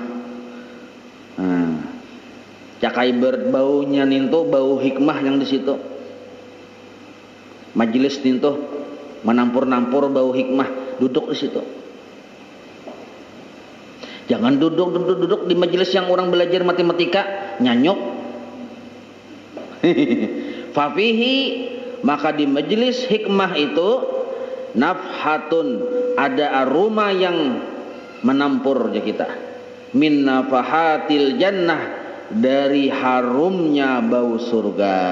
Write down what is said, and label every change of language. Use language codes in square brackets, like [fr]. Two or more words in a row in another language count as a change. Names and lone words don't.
[bjn] Nah, cakai berbaunya nintu bau hikmah yang di situ. Majlis nintu menampur-nampur bau hikmah, duduk di situ. [id] Jangan duduk di majelis yang orang belajar matematika nyanyuk. Fafihi, maka di majelis hikmah itu nafhatun, ada aroma yang menampur ya kita. [ar] من نفحات الجنة, [id] dari harumnya bau surga.